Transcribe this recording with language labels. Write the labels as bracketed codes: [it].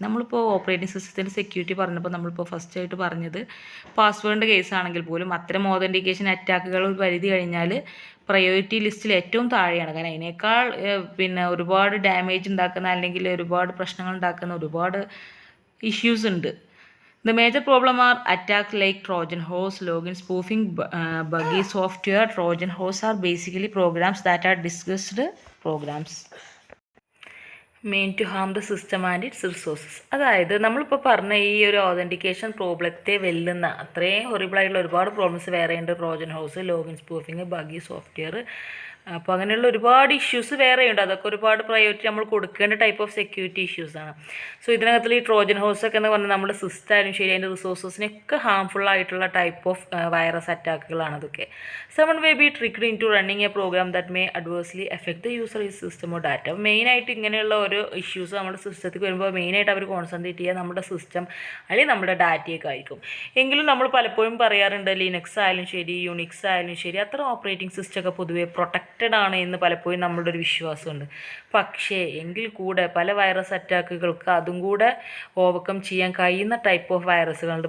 [ml] നമ്മളിപ്പോൾ ഓപ്പറേറ്റിംഗ് സിസ്റ്റത്തിൻ്റെ സെക്യൂരിറ്റി പറഞ്ഞപ്പോൾ നമ്മളിപ്പോൾ ഫസ്റ്റ് ആയിട്ട് പറഞ്ഞത് പാസ്വേഡിൻ്റെ കേസാണെങ്കിൽ പോലും അത്തരം ഓതൻറ്റിക്കേഷൻ അറ്റാക്കുകൾ ഒരു പരിധി കഴിഞ്ഞാൽ പ്രയോറിറ്റി ലിസ്റ്റിൽ ഏറ്റവും താഴെയാണ്. കാരണം അതിനേക്കാൾ ഒരുപാട് ഡാമേജ് ഉണ്ടാക്കുന്ന അല്ലെങ്കിൽ ഒരുപാട് പ്രശ്നങ്ങൾ ഉണ്ടാക്കുന്ന ഒരുപാട് ഇഷ്യൂസ് ഉണ്ട്. [en] The major problem are attacks like Trojan horse, login spoofing, buggy software. Trojan horse are basically programs that are disguised programs meant to harm the system and its resources. [ml] അതായത് നമ്മളിപ്പോൾ പറഞ്ഞ ഈ ഒരു ഓതൻറ്റിക്കേഷൻ പ്രോബ്ലത്തെ വെല്ലുന്ന അത്രയും ഹൊറിബിളായിട്ടുള്ള ഒരുപാട് problems വേറെയുണ്ട്. Trojan house, login spoofing, buggy software. അപ്പോൾ അങ്ങനെയുള്ള ഒരുപാട് ഇഷ്യൂസ് വേറെയുണ്ട്. അതൊക്കെ ഒരുപാട് പ്രയോറിറ്റി നമ്മൾ കൊടുക്കേണ്ട ടൈപ്പ് ഓഫ് സെക്യൂരിറ്റി ഇഷ്യൂസാണ്. സോ ഇതിനകത്തിൽ ഈ ട്രോജൻ ഹൗസൊക്കെ എന്ന് പറഞ്ഞാൽ നമ്മുടെ സിസ്റ്റം ആയാലും ശരി അതിൻ്റെ റിസോഴ്സസിനൊക്കെ ഹാംഫുൾ ആയിട്ടുള്ള ടൈപ്പ് ഓഫ് വൈറസ് അറ്റാക്കുകളാണ് അതൊക്കെ. [en] Someone may be tricked into running a program that may adversely affect the user system or data. [ml] മെയിനായിട്ട് ഇങ്ങനെയുള്ള ഓരോ ഇഷ്യൂസ് നമ്മുടെ സിസ്റ്റത്തിൽ വരുമ്പോൾ മെയിനായിട്ട് അവർ കോൺസെൻട്രേറ്റ് ചെയ്യുക നമ്മുടെ സിസ്റ്റം അല്ലെങ്കിൽ നമ്മുടെ ഡാറ്റയൊക്കെ ആയിരിക്കും. എങ്കിലും നമ്മൾ പലപ്പോഴും പറയാറുണ്ട് ലിനക്സ് ആയാലും ശരി യുണിക്സ് ആയാലും ശരി അത്ര ഓപ്പറേറ്റിംഗ് സിസ്റ്റമൊക്കെ പൊതുവേ പ്രൊട്ടക്റ്റഡ് ആണ് എന്ന് പലപ്പോഴും നമ്മളുടെ ഒരു വിശ്വാസമുണ്ട്. പക്ഷേ എങ്കിൽ കൂടെ പല വൈറസ് അറ്റാക്കുകൾക്ക് അതും കൂടെ ഓവർകം ചെയ്യാൻ കഴിയുന്ന ടൈപ്പ് ഓഫ് വൈറസുകളുണ്ട്.